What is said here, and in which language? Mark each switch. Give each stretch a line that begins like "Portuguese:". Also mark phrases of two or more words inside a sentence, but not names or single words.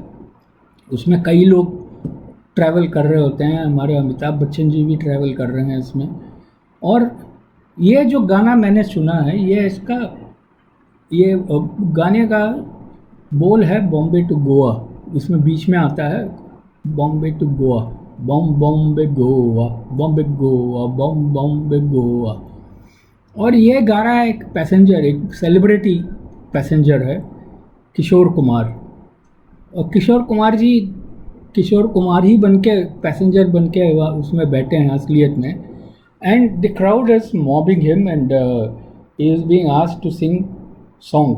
Hindi: उसमें कई लोग ट्रैवल कर रहे होते हैं, हमारे अमिताभ बच्चन जी भी ट्रैवल कर रहे हैं इसमें। और ये जो गाना मैंने सुना है, ये गाने का बोल है बॉम्बे टू गोवा। इसमें बीच में आता है बॉम्बे टू गोवा, बॉम्बे गोवा, बॉम्बे गोवा, बॉम्बे गोवा। और ये गा रहा है एक पैसेंजर, एक सेलिब्रिटी पैसेंजर है, किशोर कुमार। और किशोर कुमार ही बन के पैसेंजर बन के उसमें बैठे हैं असलियत में।
English: And the crowd is mobbing him and he is being asked to sing songs.